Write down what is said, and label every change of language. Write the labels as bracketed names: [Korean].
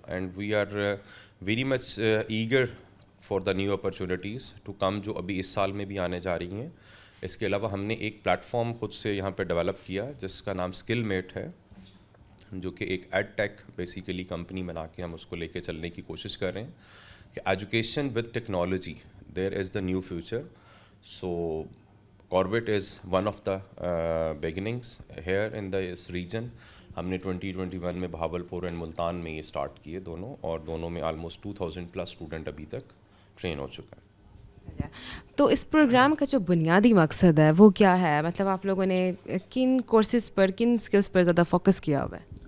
[English] and we are very much eager for the new opportunities to come [Urdu] جو ابھی اس سال میں بھی آنے جا رہی ہیں. اس کے علاوہ ہم نے ایک پلیٹ فارم خود سے یہاں پہ ڈیولپ کیا جس کا نام اسکل میٹ ہے, جو کہ ایک ایڈ ٹیک بیسیکلی کمپنی بنا کے ہم اس کو لے کے چلنے کی کوشش کر رہے ہیں کہ [English] Education with technology there is the new future. So Corbett is one of the beginnings here in this region. [Urdu] ہم نے 2021 میں بہاولپور اینڈ ملتان میں یہ اسٹارٹ کیے دونوں, اور دونوں میں آلموسٹ 2000 پلس اسٹوڈنٹ ابھی تک ٹرین ہو چکا ہے. تو اس پروگرام کا جو بنیادی مقصد ہے وہ کیا ہے, مطلب آپ لوگوں نے کن کورسز پر, کن اسکلس پر زیادہ فوکس کیا ہوا ہے؟